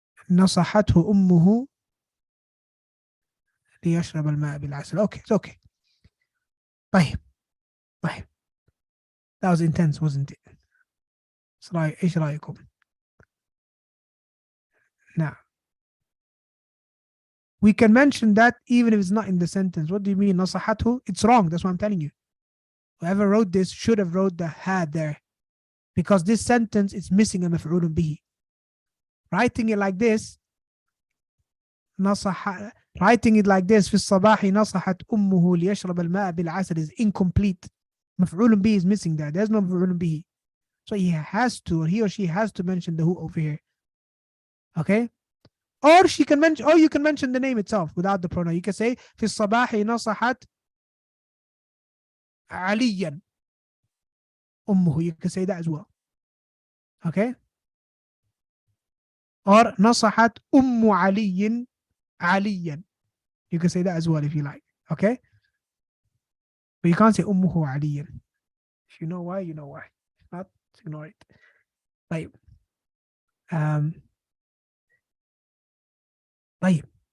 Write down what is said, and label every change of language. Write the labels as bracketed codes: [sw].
[ar] نصحته أمه ليشرب الماء بالعسل. [en] Okay, it's okay. طيب. That was intense, wasn't it? [ar] إيش رأيكم? [en] Now, we can mention that even if it's not in the sentence. What do you mean? نصحته? It's wrong. That's what I'm telling you. Whoever wrote this should have wrote the ha there, because this sentence is missing a maf'ulun bihi. Writing it like this, writing it like this, [ar] في الصباح نصحت أمه ليشرب الماء بالعسل [en] is incomplete. مفعول به is missing there. There's no مفعول به. So he or she has to mention the who over here. Okay? Or you can mention the name itself without the pronoun. You can say [ar] في الصباح نصحت عليا أمه. [en] You can say that as well. Okay? Or [ar] نصحت أم علي عليا. [en] You can say that as well if you like. Okay? But you can't say [ar] أمه عليا. [en] If you know why, you know why. If not, ignore it. طيب. [ar] طيب.